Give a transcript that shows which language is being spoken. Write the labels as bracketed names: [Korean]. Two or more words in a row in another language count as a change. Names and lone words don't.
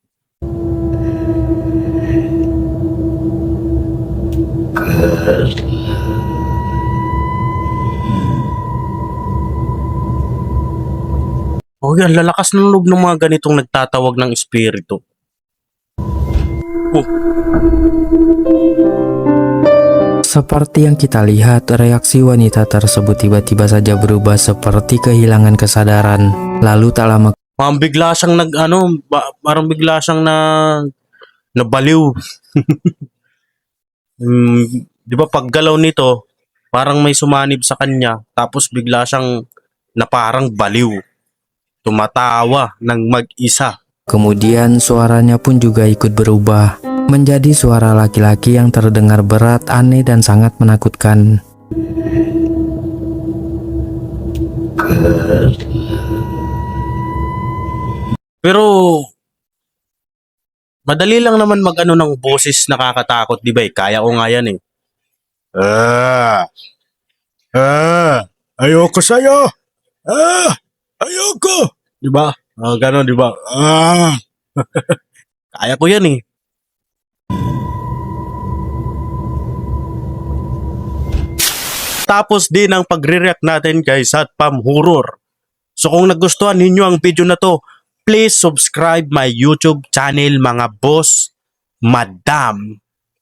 [Filipino] Oh, yan, lalakas ng loob ng mga ganitong nagtatawag ng espiritu. Oh, [Indonesian] Seperti yang kita lihat, reaksi wanita tersebut tiba-tiba saja berubah seperti kehilangan kesadaran. Lalu tak lama [Filipino] parang bigla siyang parang bigla siyang nabaliw. Di ba paggalaw nito, parang may sumanib sa kanya, tapos bigla siyang na parang baliw. Tumatawa ng mag-isa. [Indonesian] kemudian suaranya pun juga ikut berubah menjadi suara laki-laki yang terdengar berat, aneh dan sangat menakutkan. [Filipino] Pero, madali lang naman mag-ano ng boses nakakatakot, di ba? Kaya ko nga yan eh. Ayoko sa'yo. Ayoko. Di ba? Ganon, di ba? Kaya ko yan eh. Tapos din ang pagre-react natin kay Satpam Horror. So kung nagustuhan ninyo ang video na to, [English] please subscribe my YouTube channel [Filipino] mga boss, madam.